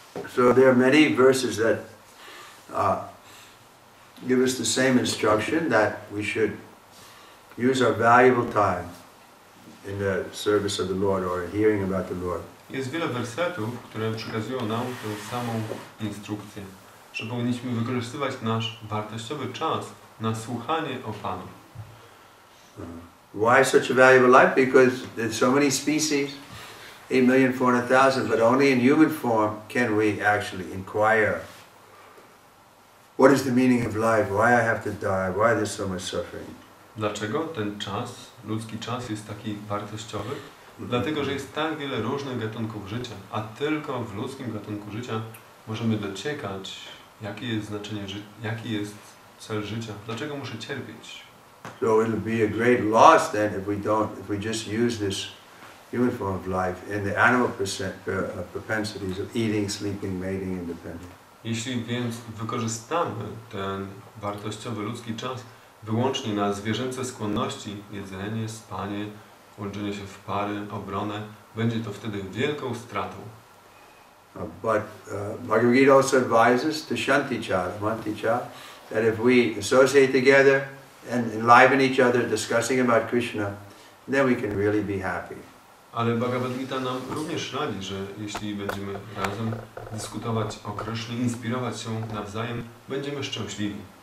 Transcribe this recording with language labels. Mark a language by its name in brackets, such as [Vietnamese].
[English] So there are many verses that give us the same instruction that we should use our valuable time in the service of the Lord or hearing about the Lord. [Polish] Jest wiele wersetów, które przekazują nam tę samą instrukcję, że powinniśmy wykorzystywać nasz wartościowy czas na słuchanie o Panu. [English] Why such a valuable life? Because there's so many species, 8,400,000, but only in human form can we actually inquire. What is the meaning of life? Why I have to die? Why there's so much suffering? [Polish] Dlaczego ten czas, ludzki czas jest taki wartościowy? Dlatego, że jest tak wiele różnych gatunków życia, a tylko w ludzkim gatunku życia możemy dociekać, jakie jest znaczenie życia, jaki jest cel życia, dlaczego muszę cierpieć. [English] So it'll be a great loss then if we just use this human form of life in the animal propensities of eating, sleeping, mating, and depending. [Polish] Jeśli więc wykorzystamy ten wartościowy ludzki czas wyłącznie na zwierzęce skłonności, jedzenie, spanie, łączenie się w pary, obronę, będzie to wtedy wielką stratą. [English] But Bhagavad Gita also advises to shanticha, manticha, that if we associate together and enliven each other discussing about Krishna, then we can really be happy. [Polish] Ale Bhagavad Gita nam również radzi, że jeśli będziemy razem dyskutować o Krysznie, inspirować się nawzajem, będziemy szczęśliwi.